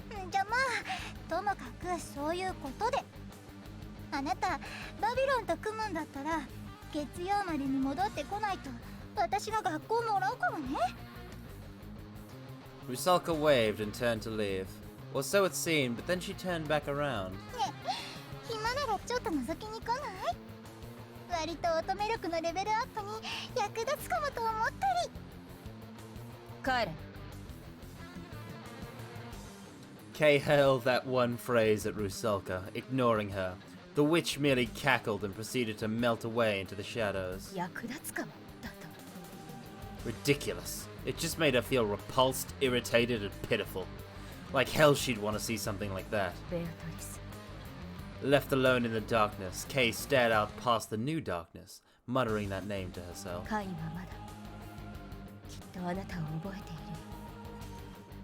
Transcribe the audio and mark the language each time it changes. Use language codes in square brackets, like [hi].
[ja] じゃあまあ、ともかくそういうことで。あなた、バビロンと組むんだったら、月曜までに戻ってこないと、私が学校もらうからね。 [en] Rusalka waved and turned to leave. Or so it seemed, but then she turned back around. [ja] 暇ならちょっと覗きに来ない？割と乙女力のレベルアップに役立つかもと思ったり。帰れ。 [en] Kay hurled that one phrase at Rusalka, ignoring her. The witch merely cackled and proceeded to melt away into the shadows. [ja] 役立つかもだと。 [en] Ridiculous. It just made her feel repulsed, irritated, and pitiful. Like hell she'd want to see something like that. [ja] ベアトリス。 [en] Left alone in the darkness, Kay stared out past the new darkness, muttering that name to herself. [ja] カインはまだきっとあなたを覚えている。